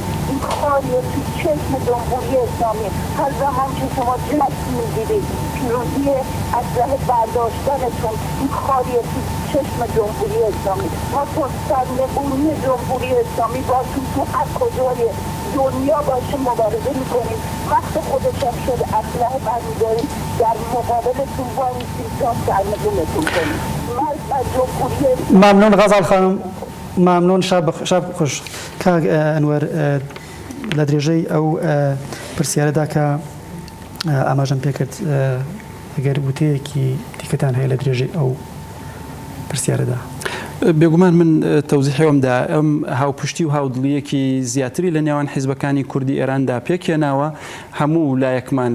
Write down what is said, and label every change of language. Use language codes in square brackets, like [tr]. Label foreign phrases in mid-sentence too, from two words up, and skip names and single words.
[fa] این کاری تو چشم جمهوری اسلامی هر زمان که شما دست میگیرید پیروزی اسلحه برداشتنتون این کاری تو چشم جمهوری اسلامی ما تو سرنگونی جمهوری اسلامی باشون تو هر کجای دنیا باشه مبارزه میکنیم. وقت خودش هم شد اسلحه برمیداریم در مقابلتون وایسیم تا سرنگونتون کنیم. مرد از جمهوری ممنون غزال خانم. ممنون شب خوش [ckb] کاک ئەنوەر لە درێژەی ئەو پرسیارەدا کە ئاماژەم پێکرد ئەگەر وتەیەکی دیکەتان هەیە لە درێژەی ئەو پرسیارەدا. بێگومان من تەوزیحەوەمدا ئەم هاوپشتی و هاودڵیەکی زیاتری لە نێوان حیزبەکانی کوردی ئێراندا پێکێناوە هەموو لایەکمان